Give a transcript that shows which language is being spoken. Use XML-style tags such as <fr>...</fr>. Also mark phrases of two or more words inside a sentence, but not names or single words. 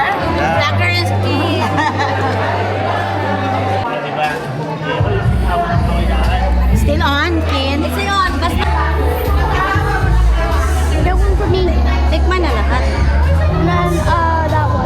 <en>Blacker is key. Still on, Ken? Still on.</en> <tl>Basta. Gawin</tl> <en>for me.</en> <tl>Tikman na lahat.</tl> <en>Then, that one.</en>